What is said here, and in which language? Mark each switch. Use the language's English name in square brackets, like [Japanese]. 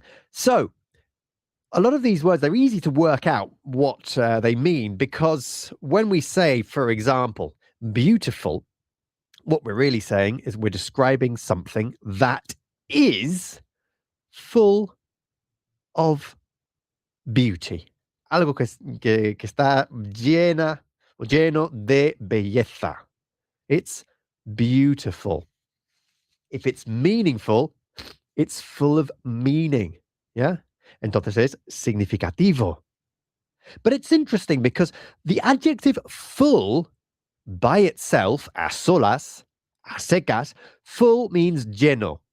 [English] So, a lot of these words, they're easy to work out what they mean because when we say, for example, beautiful, what we're really saying is we're describing something that is full of beauty. [Spanish] Algo que está lleno de belleza. [English] It's beautiful. If it's meaningful, it's full of meaning. Yeah? [Spanish] Entonces es significativo. [English] But it's interesting because the adjective full by itself, [Spanish] a solas, a secas, [English] full means lleno.